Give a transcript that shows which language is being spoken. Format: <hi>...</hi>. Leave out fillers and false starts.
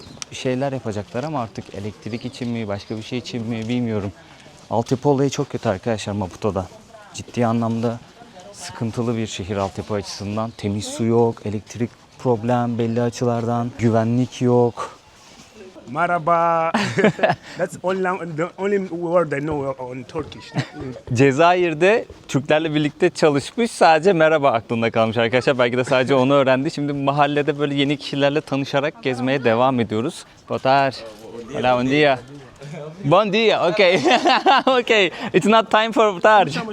<tr>Bir şeyler yapacaklar ama artık elektrik için mi, başka bir şey için mi bilmiyorum. Altyapı olayı çok kötü arkadaşlar Maputo'da. Ciddi anlamda sıkıntılı bir şehir altyapı açısından. Temiz su yok, elektrik problem belli açılardan, güvenlik yok. Maraba.</tr> <en>That's the only word I know on Turkish.</en> <tr>Cezayir'de Türklerle birlikte çalışmış, sadece merhaba aklında kalmış arkadaşlar. Belki de sadece onu öğrendi. Şimdi mahallede böyle yeni kişilerle tanışarak gezmeye devam ediyoruz.</tr> <pt>Botar.</pt> <es>Hola, buen dia.</es> <pt>Bon dia, okay. Okay.</pt> <en>It's not time for botar.</en>